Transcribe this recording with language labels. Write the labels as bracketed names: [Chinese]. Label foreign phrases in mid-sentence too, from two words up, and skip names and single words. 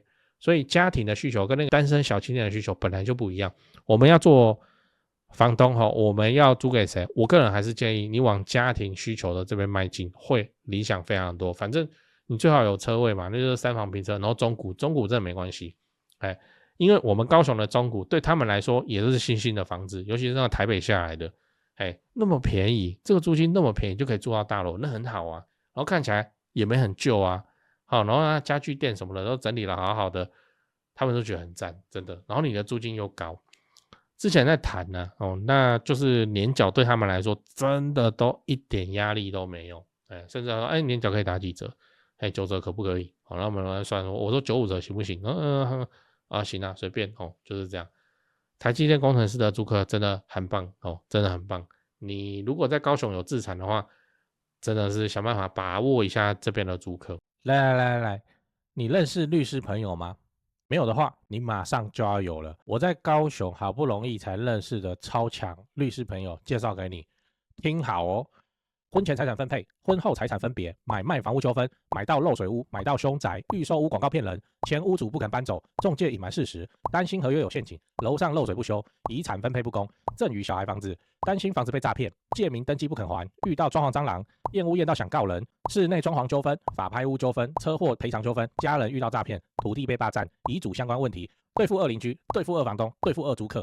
[Chinese] 所以家庭的需求跟那個單身小青年的需求本來就不一樣。我們要做房東我們要租給誰？我個人還是建議你往家庭需求的這邊邁進，會理想非常多。反正你最好有車位嘛，那就是3房平車，然後中古真的沒關係。因為我們高雄的中古對他們來說也都是新興的房子，尤其是那個台北下來的，那麼便宜，這個租金那麼便宜就可以住到大樓，那很好啊。然後看起來也沒很舊啊。好，然後家具店什麼的都整理了好好的，他們都覺得很讚，真的。然後你的租金又高，之前在談呢，那就是年繳对他們來說真的都一點壓力都沒有，甚至說，年繳可以打幾折，9折可不可以？好，那我们來算，我說95折行不行？行啊，隨便就是這樣。台積電工程師的租客真的很棒真的很棒。你如果在高雄有自產的話，真的是想辦法把握一下這邊的租客。來，你認識律師朋友嗎？沒有的話，你馬上就要有了。我在高雄好不容易才認識的超強律師朋友介紹給你，聽好婚前財產分配、婚後財產分別、買賣房屋糾紛、買到漏水屋、買到凶宅、預售屋廣告騙人、前屋主不肯搬走、仲介隱瞞事實、擔心合約有陷阱、樓上漏水不修、遺產分配不公、贈與小孩房子、擔心房子被詐騙、借名登記不肯還、遇到裝潢蟑螂、驗屋驗到想告人、室內裝潢糾紛、法拍屋糾紛、車禍賠償糾紛、家人遇到詐騙、土地被霸佔、遺囑相關問題、對付2鄰居、對付2房東、對付2租客。